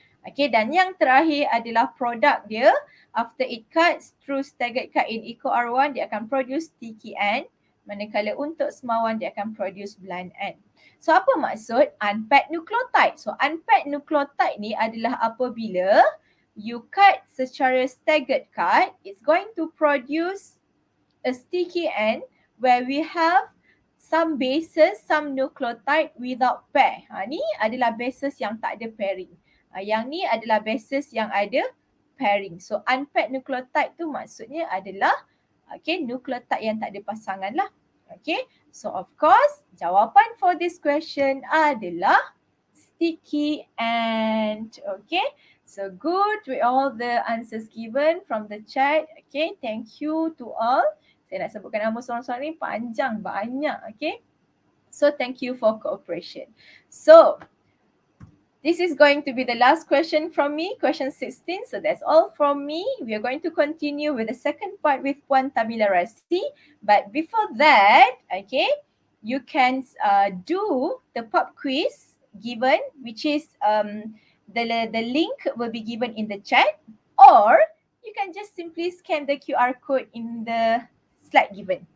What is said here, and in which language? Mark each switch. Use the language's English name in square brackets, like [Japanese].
[Malay] Okay, dan yang terakhir adalah produk dia. [English] After it cuts through staggered cut in EcoR1, [Malay] dia akan [English] produce sticky end. [Malay] Manakala untuk SMA1 dia akan produce blunt end. So apa maksud unpaired nucleotide? [English] So unpaired nucleotide ni [Malay] adalah apabila [English] you cut secara staggered cut, it's going to produce a sticky end where we have some bases, some nucleotide without pair. [Malay] Ni adalah bases yang tak ada pairing. Yang ni adalah bases yang ada pairing. So unpaired nucleotide tu maksudnya adalah nucleotide yang tak ada pasangan lah. [English] Okay, so of course jawapan for this question adalah sticky end. Okay, so good with all the answers given from the chat. Okay, thank you to all. [Malay] Saya nak sebutkan nama seorang-seorang ni panjang, banyak. [English] Okay, so thank you for cooperation. So this is going to be the last question from me, question 16. So that's all from me. We are going to continue with the second part with Puan Tabila Rasi. But before that, okay, you can do the pop quiz given, which is the link will be given in the chat, or you can just simply scan the QR code in the slide given.